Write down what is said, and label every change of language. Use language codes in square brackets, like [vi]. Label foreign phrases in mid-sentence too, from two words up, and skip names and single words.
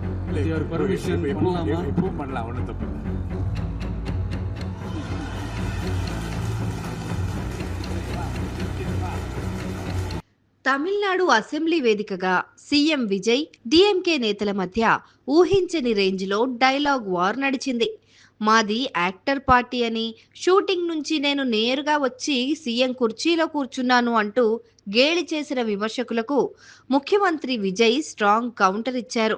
[en] your permission பண்ணலாமா? [ta] இப்பவும் பண்ணலாம், ஒன்றும் தப்பு இல்லை. [te] తమిళనాడు అసెంబ్లీ వేదికగా సీఎం విజయ్ డీఎంకే నేతల మధ్య ఊహించని రేంజ్లో [en] dialogue war [te] నడిచింది. మాది [en] actor party [te] అని, షూటింగ్ నుంచి నేను నేరుగా వచ్చి సీఎం కుర్చీలో కూర్చున్నాను అంటూ గేలి చేసిన విమర్శకులకు ముఖ్యమంత్రి విజయ్ [en] strong counter [te] ఇచ్చారు.